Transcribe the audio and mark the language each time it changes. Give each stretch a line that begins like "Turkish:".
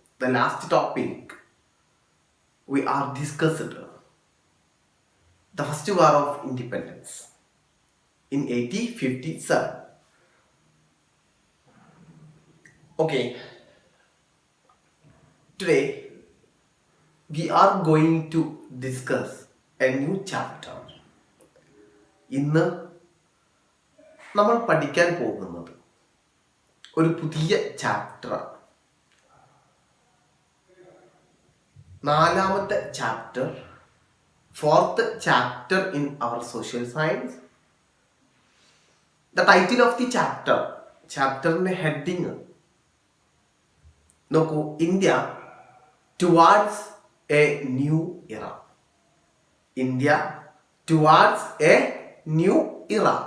English: The last topic we are discussed the first war of independence in 1857. Okay, today we are going to discuss a new chapter.
Malayalam: ഇന്ന് നമ്മൾ പഠിക്കാൻ പോകുന്നത് ഒരു പുതിയ ചാപ്റ്ററാണ്. നാലാമത്തെ chapter,
English: fourth chapter in our social science. The title of the
Malayalam: chapterന്റെ heading നോക്കൂ, India towards A new ഇറ.
English: India towards a new era.